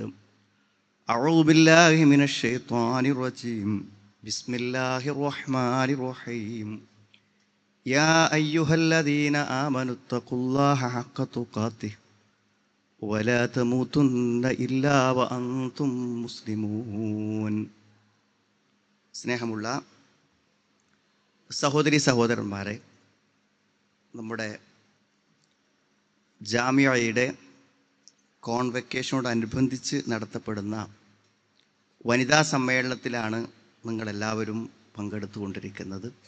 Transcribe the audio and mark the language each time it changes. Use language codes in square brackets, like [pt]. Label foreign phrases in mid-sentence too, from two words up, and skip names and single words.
[ar] أعوذ بالله من الشيطان الرجيم. بسم الله الرحمن الرحيم. يا أيها الذين آمنوا اتقوا الله حق تقاته ولا تموتن إلا وأنتم مسلمون. [ml] സ്നേഹമുള്ള സഹോദരി സഹോദരന്മാരെ, നമ്മുടെ ജാമിയയുടെ കോൺവെക്കേഷനോടനുബന്ധിച്ച് നടത്തപ്പെടുന്ന വനിതാ സമ്മേളനത്തിലാണ് നിങ്ങളെല്ലാവരും പങ്കെടുത്തുകൊണ്ടിരിക്കുന്നത്.